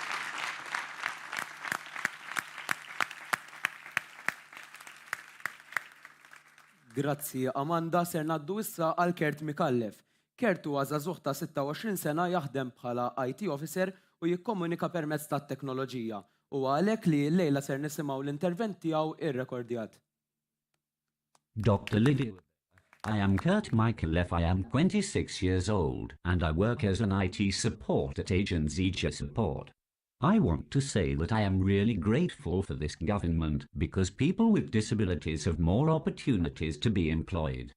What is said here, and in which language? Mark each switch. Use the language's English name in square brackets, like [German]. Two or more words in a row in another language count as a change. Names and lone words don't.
[Maltese] Grazzi, Amanda, ser naddu issa għal Kert Mikallef. Kert huwa żagħżugħ ta' 26 sena jaħdem bħala [English] IT officer [Maltese] u jikkomunika permezz tat-teknoloġija. U għalhekk li llejla ser nisimgħu l-intervent tiegħu irrekordjat. [English] Dr. Lydia. I am Kurt Mikallef. I am 26 years old and I work as an IT support at Agency Support. I want to say that I am really grateful for this government because people with disabilities have more opportunities to be employed.